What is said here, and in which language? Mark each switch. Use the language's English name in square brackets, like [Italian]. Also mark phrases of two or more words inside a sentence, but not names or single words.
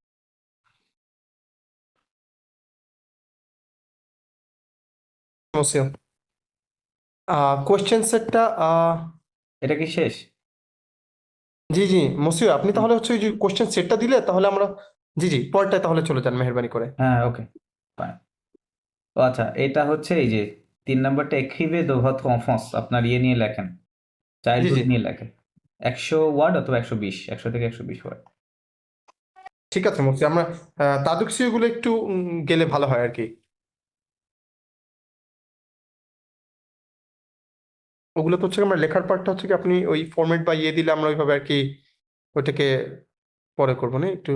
[Bangla] মুসিও [English] question setটা [Bangla] এটা কি শেষ? জি জি মুসিও আপনি তাহলে হচ্ছে ওই যে [English] question setটা [Bangla] দিলে তাহলে আমরা জি জি পরেরটায় তাহলে চলে যান মেহেরবানি করে। হ্যাঁ [English] okay fine. [Bangla] ও আচ্ছা, এটা হচ্ছে এই যে 3 নাম্বারটা [French] écrivez de votre enfance, [Bangla] আপনার ইয়ে নিয়ে লেখেন, জি চাইল্ডহুড জি নিয়ে লেখেন। 100 ওয়ার্ড অথবা 120, 100 থেকে 120 ওয়ার্ড। ঠিক আছে মুসিও আমরা তাদুকসিও গুলো একটু গেলে ভালো হয় আর কি। ওগুলো তো হচ্ছে কি আমরা লেখার পার্টটা হচ্ছে কি আপনি ওই ফরম্যাট বা ইয়ে দিলে আমরা ওইভাবে আর কি ওইটাকে পরে করবো না একটু